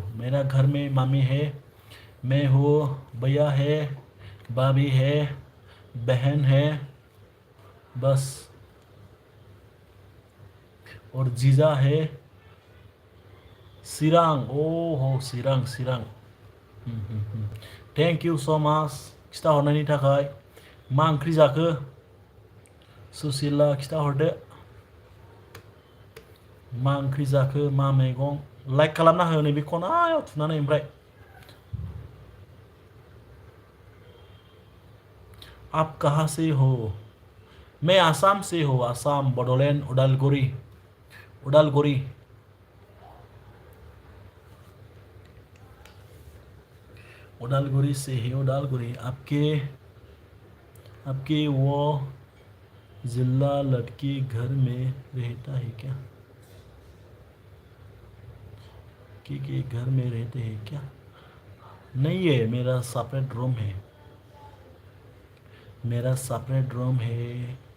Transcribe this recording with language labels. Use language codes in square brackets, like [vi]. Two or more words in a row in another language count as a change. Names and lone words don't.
[hi] मेरा घर में मम्मी है, मैं हूँ, भैया है, भाभी है, बहन है, बस। और जीजा है, सिरांग। [brx] ओ हो सिरांग सिरांग। [en] thank you so much [brx] खिथाहरनायनि थाखाय। मा ओंख्रि जाखो? सुशीला खिथाहरदो, मा ओंख्रि जाखो, मा मैगं? लाइक खालामना हो नैबे खनायाव थुनानै। [hi] ओमफ्राय आप कहाँ से हो? मैं आसाम से हूँ, आसाम, बडोलैंड, उदालगुरी। उदालगुरी उदालगुरी से है, उदालगुरी। आपके वो जिला लड़की घर में रहता है क्या? के घर में रहते हैं क्या? नहीं है, मेरा [en] separate room [hi] है, मेरा [en] separate room [hi] है।